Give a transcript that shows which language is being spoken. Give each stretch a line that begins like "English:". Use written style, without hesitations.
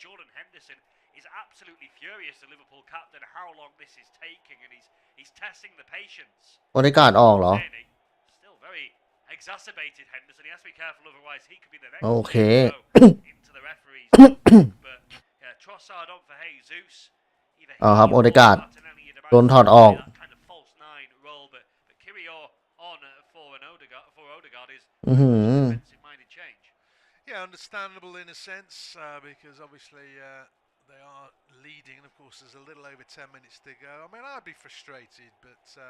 English: Jordan Henderson is absolutely furious, the Liverpool captain, how long this is taking, and he's testing the patience.
Thai: โอเดการ์ดออกเหรอ
English: Still very exacerbated, Henderson. He has to be careful, otherwise he could be the next โอเค into the referee's but yeah, Trossard on for Jesus.
Thai: ครับโอเดการ์ดโดนถอดออก
English: kind of false nine role, but Kiwior on for Odegaard is defensive-minded change. Yeah, understandable in a sense, because obviously they are leading, and of course there's a little over 10 minutes to go. I mean, I'd be frustrated, but